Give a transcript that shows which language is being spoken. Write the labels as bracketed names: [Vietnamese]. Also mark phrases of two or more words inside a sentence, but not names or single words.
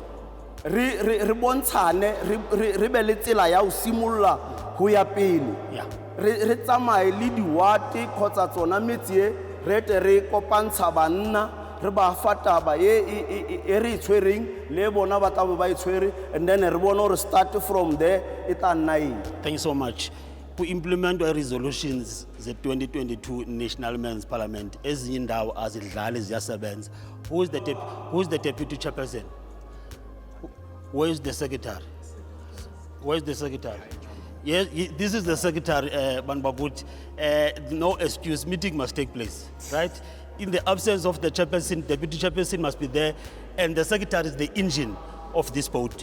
[Tswana] re bontshane re be le tsela ya o simolola go ya pele re tsamaye le diwate kgotsa tsona metsi e re ete re kopantsha banna re ba fataba e re tshwereng le bona ba tla ba itshwere [English] and then [Tswana] re bona re [English] start from there [Tswana] e tla nna eng. [English] Thank you so much. To implement our resolutions, the 2022 National Men's Parliament, [Zulu] ezinye indawo azidlali ziyasebenza. [English] Who is the deputy chairperson? Where is the secretary? Where is the secretary? Yes, this is the secretary, Banbagut. No excuse, meeting must take place, right? In the absence of the chairperson, deputy chairperson must be there, and the secretary is the engine of this boat.